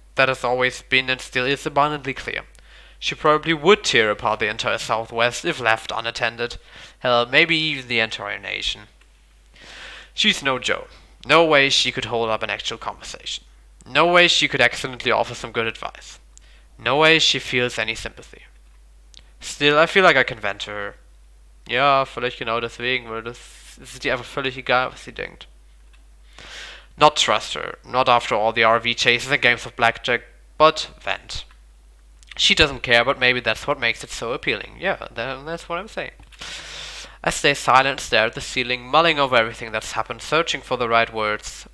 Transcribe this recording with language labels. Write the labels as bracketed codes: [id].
[en] That has always been and still is abundantly clear. She probably would tear apart the entire Southwest if left unattended. Hell, maybe even the entire nation. She's no Joe. No way she could hold up an actual conversation. No way she could accidentally offer some good advice. No way she feels any sympathy. Still, I feel like I can vent to her. [de] Ja, vielleicht genau deswegen, weil das ist ihr einfach völlig egal, was sie denkt. [en] Not trust her, not after all the RV chases and games of blackjack, but vent. She doesn't care, but maybe that's what makes it so appealing. Yeah, that's what I'm saying. I stay silent, stare at the ceiling, mulling over everything that's happened, searching for the right words.